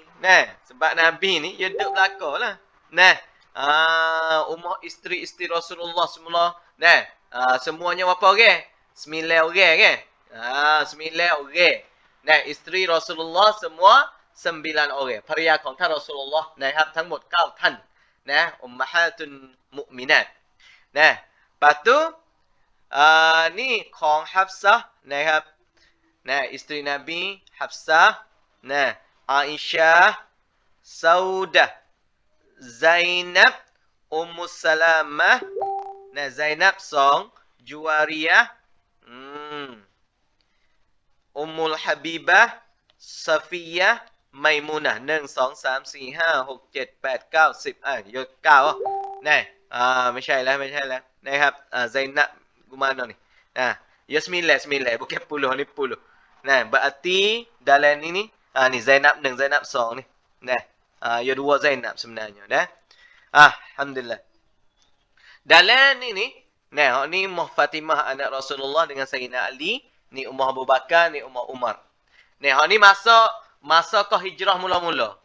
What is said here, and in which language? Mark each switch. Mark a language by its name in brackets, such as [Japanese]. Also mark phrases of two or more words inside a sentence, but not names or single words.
[Malay] Nah, sebab Nabi ni dia duduk belakang lah. Nah, rumah isteri-isteri Rasulullah semula. Nah, semuanya berapa orang? 9 orang kan? 9 orang. Nah, isteri Rasulullah semua 9 orang. [Thai] Pria ของท่าน Rasulullah นะครับทั้งหมด9ท่านนะอุมมะฮาตุนมุมินัตนะ [Malay] lepas tu ni [Thai] ของ Hafsah นะครับนะ [Malay] isteri Nabi Hafsah. Nah, Aisyah, Saudah, Zainab, Ummu Salamah. Nah, Zainab song, Juwariyah, Ummul Habibah, Safiyah, Maimunah. [Thai] 1 2 3 4 5 6 7 8 9 10 อยู่9nah ไม่ใช่แล้วนะครับ [Malay] Zainab gimana ni ya 9 bukan 10 ni 10 nah berarti dalam ini ni Zainab 1 Zainab 2 ni nah ya 2 Zainab sebenarnya dah alhamdulillah dalam ini nah ni Ummah Fatimah anak Rasulullah dengan Sayyidina Ali ni Ummah Abu Bakar ni Ummah Umar nah ni masa ke hijrah mula-mula.